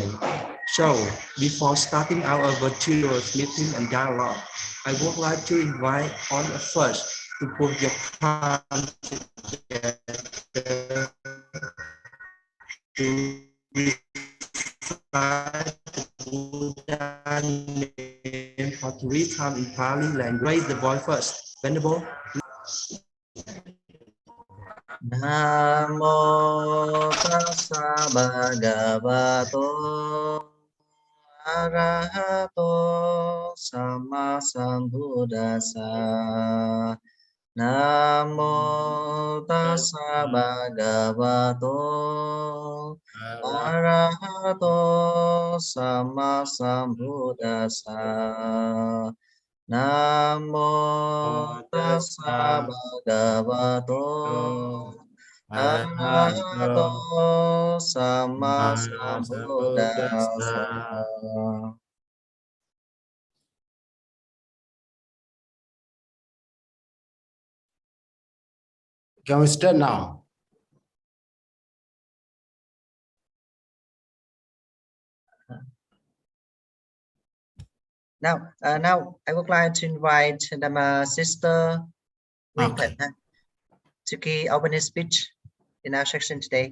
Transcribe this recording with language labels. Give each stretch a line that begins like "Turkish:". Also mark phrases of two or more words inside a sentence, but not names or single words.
English: So, before starting our virtual meeting and dialogue, I would like to invite all of us to put your palms together to recite the Buddha name for three times in Pali language. Raise the voice first. Venerable.
Pali: Namo tassa bhagavato arahato sama sambuddhassa. Namo tassa bhagavato arahato sama sambuddhassa. Namo tassa bhagavato arahato sama sambuddhassa.
English: Can we start now? Now I would like to invite the sister Winton to give opening speech in our section today.